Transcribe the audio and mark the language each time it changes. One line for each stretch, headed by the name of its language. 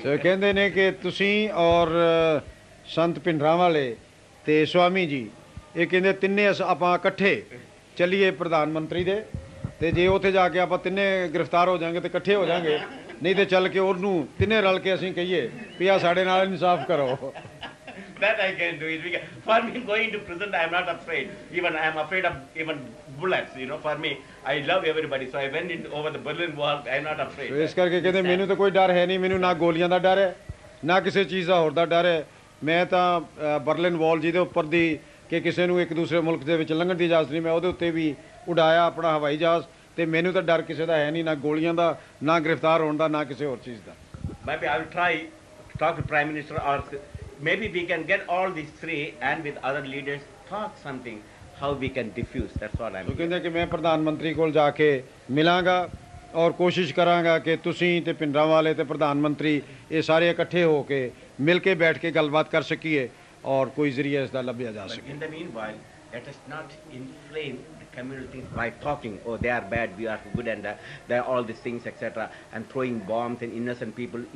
English: So
Punjabi: ਕਹਿੰਦੇ ਨੇ ਕਿ ਤੁਸੀਂ ਔਰ ਸੰਤ ਭਿੰਡਰਾਂਵਾਲੇ ਤੇ ਸਵਾਮੀ ਜੀ ਇਹ ਕਹਿੰਦੇ ਤਿੰਨੇ ਆਪਾਂ ਇਕੱਠੇ ਚੱਲੀਏ ਪ੍ਰਧਾਨ ਮੰਤਰੀ ਦੇ ਤੇ ਜੇ ਉੱਥੇ ਜਾ ਕੇ ਆਪਾਂ ਤਿੰਨੇ ਗ੍ਰਿਫਤਾਰ ਹੋ ਜਾਾਂਗੇ ਤੇ ਇਕੱਠੇ ਹੋ ਜਾਾਂਗੇ, ਨਹੀਂ ਤੇ ਚੱਲ ਕੇ ਉਹਨੂੰ ਤਿੰਨੇ ਰਲ ਕੇ ਅਸੀਂ ਕਹੀਏ ਵੀ ਆ ਸਾਡੇ ਨਾਲ ਇਨਸਾਫ ਕਰੋ।
English: That I can do it. For me, going to prison, I am not afraid. Even I am afraid of even bullets. You know, for me, I love everybody. So I went in over the Berlin Wall. I am not afraid.
Punjabi: ਇਸ ਕਰਕੇ ਕਹਿੰਦੇ ਮੈਨੂੰ ਤਾਂ ਕੋਈ ਡਰ ਹੈ ਨਹੀਂ, ਮੈਨੂੰ ਨਾ ਗੋਲੀਆਂ ਦਾ ਡਰ ਹੈ ਨਾ ਕਿਸੇ ਚੀਜ਼ ਦਾ ਹੋਰ ਦਾ ਡਰ ਹੈ। ਮੈਂ ਤਾਂ ਬਰਲਿਨ ਵਾਲ ਜਿਹਦੇ ਉੱਪਰ ਦੀ ਕਿ ਕਿਸੇ ਨੂੰ ਇੱਕ ਦੂਸਰੇ ਮੁਲਕ ਦੇ ਵਿੱਚ ਲੰਘਣ ਦੀ ਇਜਾਜ਼ਤ ਨਹੀਂ, ਮੈਂ ਉਹਦੇ ਉੱਤੇ ਵੀ ਉਡਾਇਆ ਆਪਣਾ ਹਵਾਈ ਜਹਾਜ਼ ਤੇ ਮੈਨੂੰ ਤਾਂ ਡਰ ਕਿਸੇ ਦਾ ਹੈ ਨਹੀਂ, ਨਾ ਗੋਲੀਆਂ ਦਾ, ਨਾ ਗ੍ਰਿਫਤਾਰ ਹੋਣ ਦਾ, ਨਾ ਕਿਸੇ ਹੋਰ ਚੀਜ਼ ਦਾ।
English: Maybe I will try to talk to Prime Minister, or maybe we can get all these three and with other leaders talk something how we can diffuse. That's what I'm.
Punjabi: ਕਹਿੰਦੇ ਕਿ ਮੈਂ ਪ੍ਰਧਾਨ ਮੰਤਰੀ ਕੋਲ ਜਾ ਕੇ ਮਿਲਾਂਗਾ ਔਰ ਕੋਸ਼ਿਸ਼ ਕਰਾਂਗਾ ਕਿ ਤੁਸੀਂ ਤੇ ਭਿੰਡਰਾਂਵਾਲੇ ਤੇ ਪ੍ਰਧਾਨ ਮੰਤਰੀ ਇਹ ਸਾਰੇ ਇਕੱਠੇ ਹੋ ਕੇ ਮਿਲ ਕੇ ਬੈਠ ਕੇ ਗੱਲਬਾਤ ਕਰ ਸਕੀਏ ਔਰ ਕੋਈ ਜ਼ਰੀਆ ਇਸ ਦਾ ਲੱਭਿਆ ਜਾ ਸਕੇ।
English: In the meanwhile, let us not inflame the communities by talking, oh they are bad, we are good, and they are all these things, etc., and throwing bombs and innocent people.